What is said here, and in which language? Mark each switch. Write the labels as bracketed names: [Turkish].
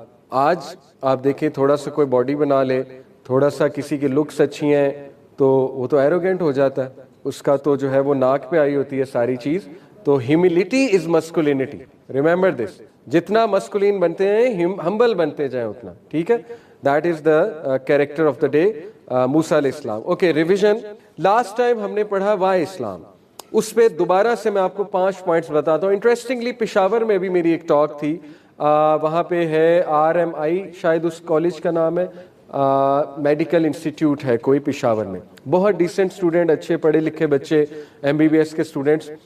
[Urdu] آج آپ دیکھیں تھوڑا سا کوئی باڈی بنا لے, تھوڑا سا کسی کی لکس اچھی ہیں تو وہ تو ایروگینٹ ہو جاتا ہے, اس کا تو جو ہے وہ ناک پہ آئی ہوتی ہے ساری چیز. تو [English] humility is masculinity, remember this, [Urdu] جتنا مسکولین بنتے ہیں ہمبل بنتے جائیں اتنا, ٹھیک ہے. [English] That is the character of the day, Musa علیہ السلام. Okay, revision. [Urdu] لاسٹ ٹائم ہم نے پڑھا وائے اسلام, اس پہ دوبارہ سے میں آپ کو 5 پوائنٹس بتاتا ہوں. انٹرسٹنگلی پشاور میں بھی میری ایک ٹاک تھی, وہاں پہ ہے RMI شاید اس کالج کا نام ہے, میڈیکل انسٹیٹیوٹ ہے کوئی پشاور میں, بہت ڈیسنٹ اسٹوڈنٹ, اچھے پڑھے لکھے بچے, MBBS کے اسٹوڈنٹس.